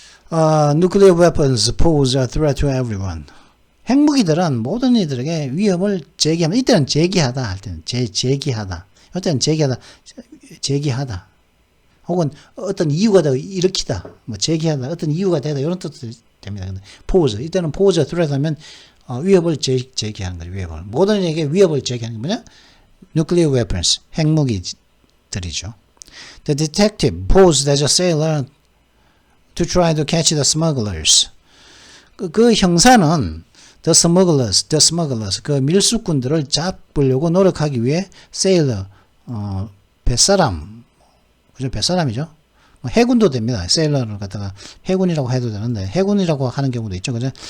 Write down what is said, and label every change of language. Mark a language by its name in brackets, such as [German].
[English] Nuclear weapons pose a threat to everyone. [Korean] 핵무기들은 모든 이들에게 위협을 제기하면, 이때는 제기하다 할 때는, 제기하다. 이때는 제기하다. 혹은 어떤 이유가 되고 일으키다. 뭐 제기하다. 어떤 이유가 되다. 이런 뜻도 됩니다. 근데 pose. 이때는 pose a threat 하면, 위협을 제기하는 거죠. 위협을. 모든 이에게 위협을 제기하는 게 뭐냐? Nuclear weapons. 핵무기들이죠. [English] The detective posed as a sailor to try to catch the smugglers. [Korean] 그 형사는 the smugglers, 그 밀수꾼들을 잡으려고 노력하기 위해 sailor, 뱃사람, 그죠? 뱃사람이죠. 뭐 해군도 됩니다. sailor를 갖다가 해군이라고 해도 되는데 해군이라고 하는 경우도 있죠. 그죠?